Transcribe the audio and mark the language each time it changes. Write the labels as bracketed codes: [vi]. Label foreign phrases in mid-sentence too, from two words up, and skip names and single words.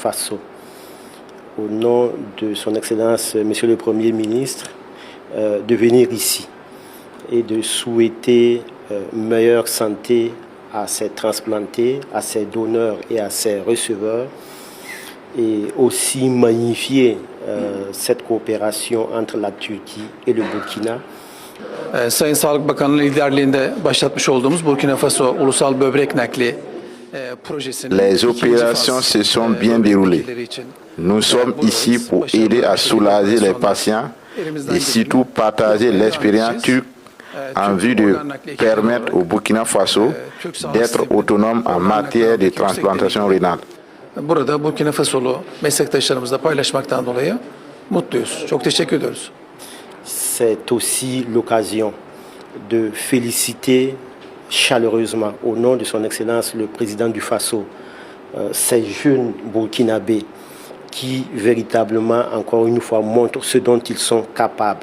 [fr] Faso, au nom de Son Excellence Monsieur le Premier ministre, de venir ici et de souhaiter meilleure santé à ces transplantés, à ces donneurs et à ces receveurs, et aussi magnifier cette coopération entre la Turquie et le Burkina. [tr] Sayın Sağlık Bakanı'nın liderliğinde başlatmış olduğumuz Burkina Faso Ulusal Böbrek Nakli projesinin [fr] Les opérations se sont bien déroulées. Nous sommes ici pour aider à soulager les patients et surtout partager l'expérience turque en vue de permettre au Burkina Faso d'être autonome en matière de transplantation rénale. [tr] Burada Burkina Fasolu meslektaşlarımızla paylaşmaktan dolayı mutluyuz. Çok teşekkür ediyoruz. [fr] C'est aussi l'occasion de féliciter chaleureusement au nom de Son Excellence le Président du Faso ces jeunes Burkinabés qui véritablement, encore une fois, montrent ce dont ils sont capables.